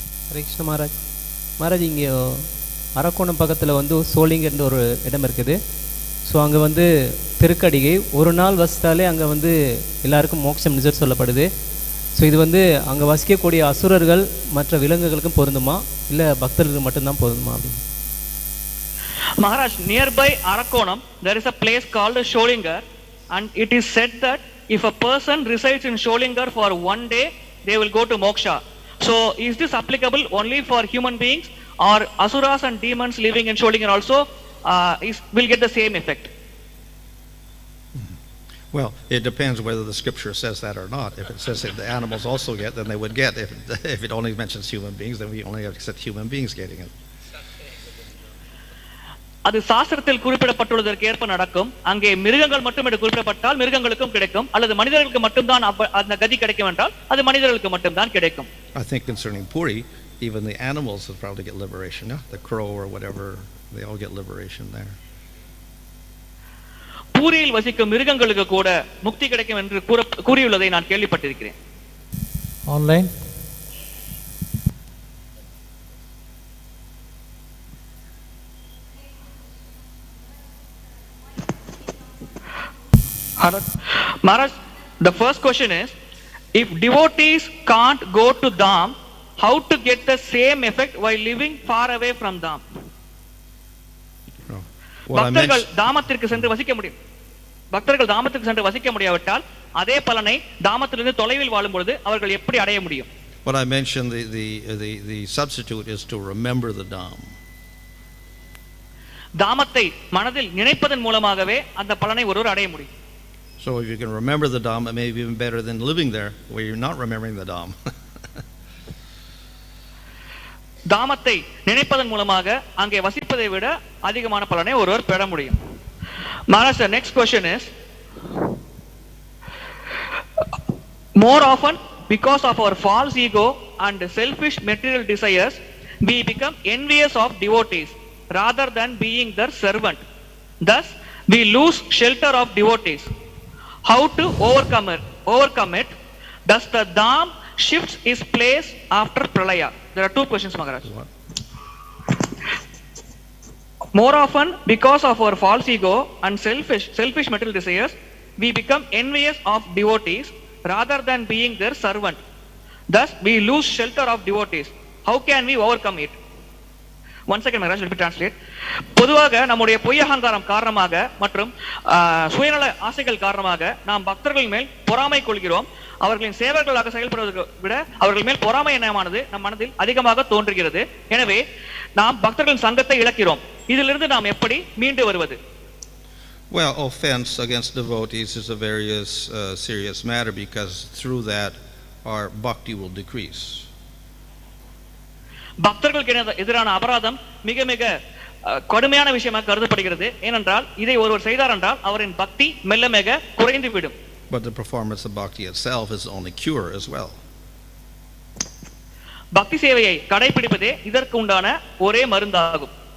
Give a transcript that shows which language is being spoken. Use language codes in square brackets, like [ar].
[ta] கிருஷ்ண மகாராஜ், இங்கே அரக்கோணம் பக்கத்தில் சோளிங்கன்ற ஒரு இடம் இருக்குது. ஸோ அங்கே திருக்கடிகை ஒரு நாள் வசித்தாலே அங்கே எல்லாருக்கும் மோட்சம் நிஜர் சொல்லப்படுது. ஸோ இது அங்கே வசிக்கக்கூடிய அசுரர்கள் மற்ற விலங்குகளுக்கும் பொருந்துமா இல்லை பக்தர்களுக்கு மட்டும்தான் பொருந்துமா அப்படின்னு? [en] Maharaj, nearby Arakonam, there is a place called Sholingar, and it is said that if a person resides in Sholingar for one day, they will go to moksha. So, is this applicable only for human beings, or asuras and demons living in Sholingar also will get the same effect? Well, it depends whether the scripture says that or not. If it says that the animals also get, then they would get. If it only mentions human beings, then we only accept human beings getting it. [ta] அது சாஸ்திரத்தில் குறிப்பிடப்பட்டுள்ளதற்கு ஏற்ப நடக்கும். அங்கே மிருகங்கள் மட்டும் என்று குறிப்பிடப்பட்டால் மிருகங்களுக்கும் கிடைக்கும், அல்லது மனிதர்களுக்கு மட்டும்தான் அந்த கதி கிடைக்கும் என்றால் அது மனிதர்களுக்கு மட்டும்தான் கிடைக்கும். [en] I think concerning Puri, even the animals will probably get liberation. Yeah? The crow or whatever, they all get liberation there. [ta] பூரியில் வசிக்கும் மிருகங்களுக்கு கூட முக்தி கிடைக்கும் என்று கூறியுள்ளதை நான் கேள்விப்பட்டிருக்கிறேன். [en] Online. Maharaj, the first question is, if devotees can't go to dham, how to get the same effect while living far away from dham? [ta] பக்தர்கள் தாமத்திற்கு சென்று வசிக்க முடியும். பக்தர்கள் தாமத்திற்கு சென்று வசிக்க முடியாவிட்டால் அதே பலனை தாமத்திலிருந்து தொலைவில் வாழும் பொழுது அவர்கள் எப்படி அடைய முடியும்? [en] What I mentioned, the substitute is to remember the dham. [ta] தாமத்தை மனதில் நினைப்பதன் மூலமாகவே அந்த பலனை ஒருவர் அடைய முடியும். [en] So if you can remember the dham, it may be even better than living there where you're not remembering the dham. [ta] தாமத்தை நினைப்பதன் மூலமாக அங்கே வசிப்பதை விட அதிகமான பலனை ஒருவர் பெற முடியும். [en] Maharaj, the next question is, more often because of our false ego and selfish material desires, we become envious of devotees rather than being their servant. Thus, we lose shelter of devotees. How to overcome it? Does the dham shifts its place after pralaya? There are two questions, Maharaj. More often, because of our false ego and selfish material desires, we become envious of devotees rather than being their servant. Thus, we lose shelter of devotees. How can we overcome it? One second, Maharaj, let me translate. [ta] பொதுவாக நம்முடைய பொய் அகங்காரம் காரணமாக மற்றும் சுயநல ஆசைகள் காரணமாக நாம் பக்தர்கள் மேல் பொறாமை கொள்கிறோம். அவர்களின் சேவர்களாக செயல்படுவதை விட அவர்கள் மேல் பொறாமை எண்ணமானது நம் மனதில் அதிகமாக தோன்றுகிறது. எனவே நாம் பக்தர்களின் சங்கத்தை இழக்கிறோம். இதிலிருந்து நாம் எப்படி மீண்டு வருவது? [en] Well, offense against devotees is a very serious matter, because through that our bhakti will decrease. [ta] பக்தர்களுக்கு எதிரான அபராதம் மிக மிக கடுமையான விஷயமாக கருதப்படுகிறது. ஏனென்றால் இதை ஒருவர் செய்தார் என்றால் அவரின் பக்தி மெல்ல மெல்ல குறைந்து விடும். [en] But the performance of bhakti itself is the only cure as well. [ta] பக்தி சேவையை கடைபிடிப்பதே இதற்கு உண்டான ஒரே மருந்தாகும்.